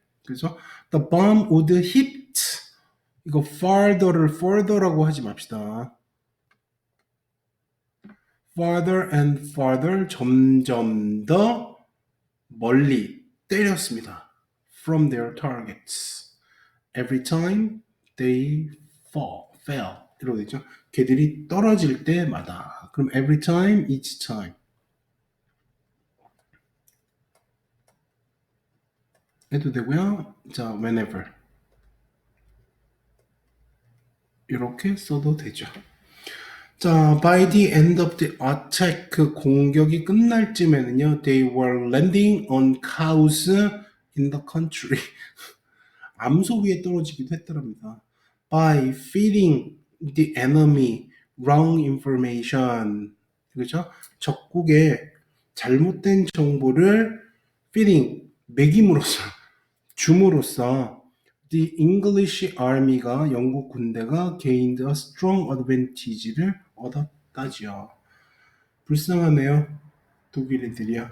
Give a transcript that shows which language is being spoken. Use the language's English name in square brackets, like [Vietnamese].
[English] 그래서 the bomb would hit [Korean] 이거 [English] further [Korean] 라고 하지 맙시다. [English] farther and farther [Korean] 점점 더 멀리 때렸습니다. [English] from their targets. every time they fell 이러고 되죠. [Korean] 걔들이 떨어질 때마다. 그럼 [English] every time, each time [Korean] 해도 되고요. 자, whenever 이렇게 이렇게 써도 되죠. [English] 자, by the end of the attack, [Korean] 그 공격이 끝날 쯤에는요, [English] they were landing on cows in the country. [Korean] 암소 위에 떨어지기도 했더랍니다. [English] By feeding the enemy wrong information. [Korean] 그죠? 적국에 잘못된 정보를 feeding, 먹임으로써, 줌으로써 [English] the English Army [Korean] 가 영국 군대가 [English] gained a strong advantage [Korean] 를 얻었다지요. 불쌍하네요. 독일인들이요.